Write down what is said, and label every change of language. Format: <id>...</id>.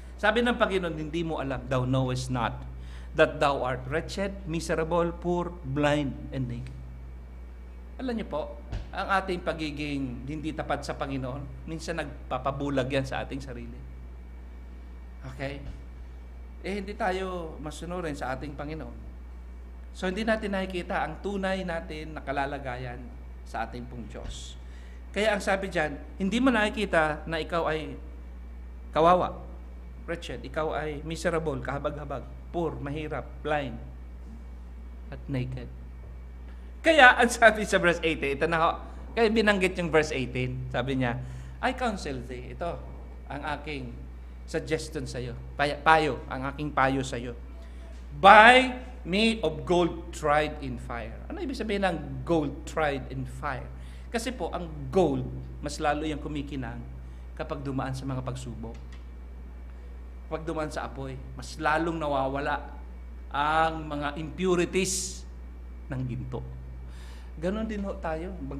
<tl>Sabi ng Panginoon, hindi mo alam,</tl> <en>thou knowest not, that thou art wretched, miserable, poor, blind, and naked.</en> <tl>Alam niyo po, ang ating pagiging hindi tapat sa Panginoon, minsan nagpapabulag yan sa ating sarili. Okay? Eh, hindi tayo masunurin sa ating Panginoon. So hindi natin nakikita ang tunay natin na kalalagayan sa ating pong Diyos. Kaya ang sabi diyan, hindi mo nakikita na ikaw ay kawawa, wretched, ikaw ay miserable, kahabag-habag, poor, mahirap, blind, at naked. Kaya ang sabi sa verse 18, ito na ho, kaya binanggit yung verse 18, sabi niya,</tl> <en>I counsel thee,</en> <tl>ito ang aking suggestion sa iyo, payo, ang aking payo sa iyo.</tl> <en>Buy me of gold tried in fire.</en> <tl>Ano ibig sabihin ng</tl> <en>gold tried in fire?</en> <tl>Kasi po, ang gold, mas lalo yung kumikinang kapag dumaan sa mga pagsubok. Kapag dumaan sa apoy, mas lalong nawawala ang mga impurities ng ginto. Ganon din ho tayo.</tl>